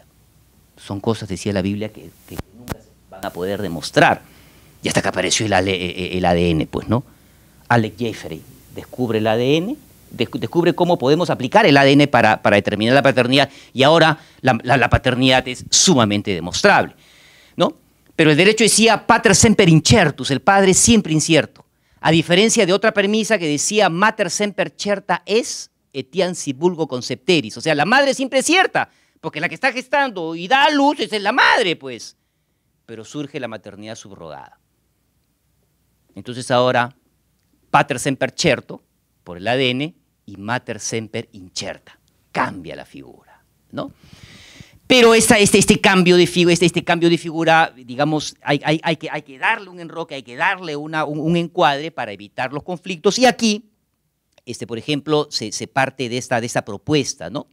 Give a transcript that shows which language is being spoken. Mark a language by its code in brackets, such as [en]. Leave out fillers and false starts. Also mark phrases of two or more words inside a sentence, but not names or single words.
[es] Son cosas, decía la Biblia, que nunca se van a poder demostrar. Y hasta que apareció el ADN, pues, ¿no? Alec Jeffrey descubre el ADN, descubre cómo podemos aplicar el ADN para determinar la paternidad, y ahora la paternidad es sumamente demostrable, ¿no? Pero el derecho decía [la] pater semper incertus, [es] el padre siempre incierto, a diferencia de otra premisa que decía [la] mater semper certa es, etiam si vulgo concepteris, [es] o sea, la madre siempre es cierta, porque la que está gestando y da a luz es la madre, pues, pero surge la maternidad subrogada. Entonces ahora, [la] pater semper certo, [es] por el ADN, y [la] mater semper incerta, [es] cambia la figura, ¿no? Pero este cambio de figura, digamos, hay que darle un enroque, hay que darle un encuadre para evitar los conflictos. Y aquí, por ejemplo, se parte de esta propuesta, ¿no?